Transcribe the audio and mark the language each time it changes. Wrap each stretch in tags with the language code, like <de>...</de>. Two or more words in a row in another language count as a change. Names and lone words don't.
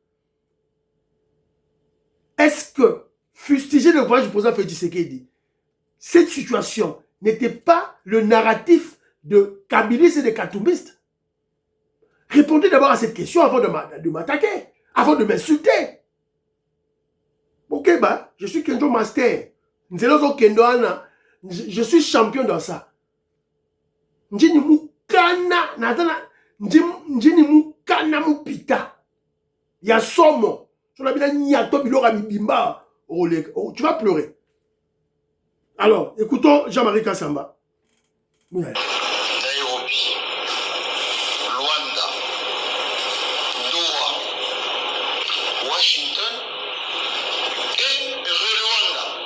<fr>Est-ce que fustiger le voyage du président Félix Tshisekedi, cette situation n'était pas le narratif de kabilistes et de katoumistes? Répondez d'abord à cette question avant de m'attaquer, avant de m'insulter. Ok, bah, je suis Kenjo Master. Je suis champion dans ça.</fr> <lua>Njini mukana, njini mukana mupita.</lua> <ln>Ya somo.</ln> <fr>Tu vas pleurer. Alors, écoutons Jean-Marie Kassamba. Nairobi, Luanda, Doha, Washington et Rwanda.</fr>